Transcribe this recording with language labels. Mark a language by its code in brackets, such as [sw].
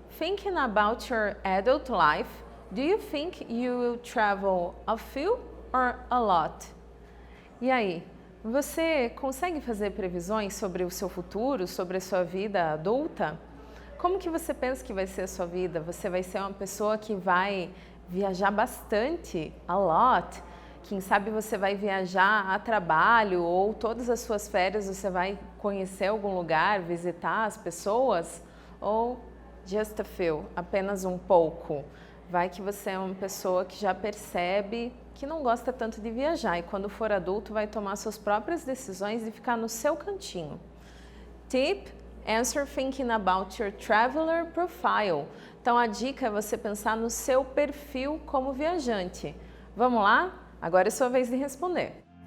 [en] Thinking about your adult life, do you think you will travel a few or a lot? [pt] E aí, você consegue fazer previsões sobre o seu futuro, sobre a sua vida adulta? Como que você pensa que vai ser a sua vida? Você vai ser uma pessoa que vai viajar bastante, a lot? Quem sabe você vai viajar a trabalho ou todas as suas férias você vai conhecer algum lugar, visitar as pessoas? Ou [en] just a few, [pt] apenas um pouco? Vai que você é uma pessoa que já percebe que não gosta tanto de viajar e quando for adulto vai tomar suas próprias decisões e ficar no seu cantinho. [en] Tip: answer thinking about your traveler profile. [pt] Então a dica é você pensar no seu perfil como viajante. Vamos lá? Agora é sua vez de responder.